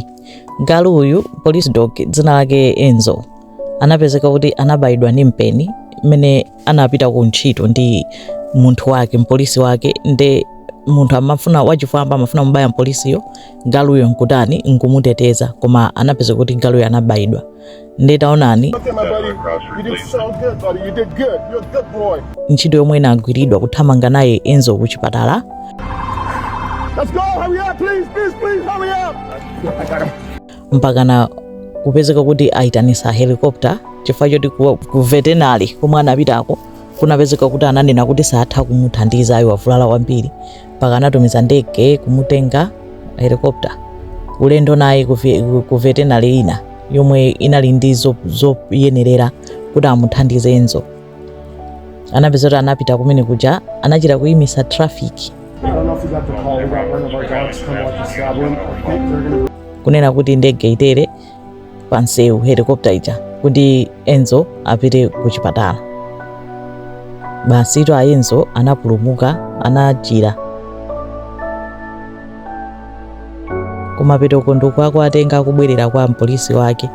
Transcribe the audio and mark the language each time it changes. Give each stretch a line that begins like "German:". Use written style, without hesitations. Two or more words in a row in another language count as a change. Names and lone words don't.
Nyanja: Galu uyu
English: police dog
Nyanja: dzina lake Enzo anapezeka kuti anabayidwa ndi mpeni mene anapita ku ntchito ndi munthu wake mpolisi wake nde munthu amafuna wachifamba amafuna mubaya mpolisiyo galuyo nkutani nkumuteteza koma anapezeka kuti galuyo anabayidwa nde taonani ntchito yomwe inagwiridwa kuthamanga naye Enzo ku chipatala.
English: Let's go, hurry up, please, hurry up.
Nyanja: Mpakana kupezeka kuti aitanisa helicopter chifukwa choti ku veterinary komwe anapitako kunapezeka kuti ananena kuti satha kumuthandiza ayo wavulala kwambiri mpaka anatumiza ndege kumutenga helicopter ulendo naye ku veterinary ina yomwe inali ndi zoyenerera kuti amuthandize Enzo. Anapezeka kuti anapita kumene kuja anachita kuyimisa traffic.
English: I don't know if you got the call. We got one of our dogs come out to stab him. I think they're gonna.
Nyanja: Kunena kuti ndege itere pansewu helicopter ija kuti Enzo apite ku chipatala. Basi to Enzo anapulumuka anachira. Kumapeto konduko atenga kubwerera kwa mpolisi wake.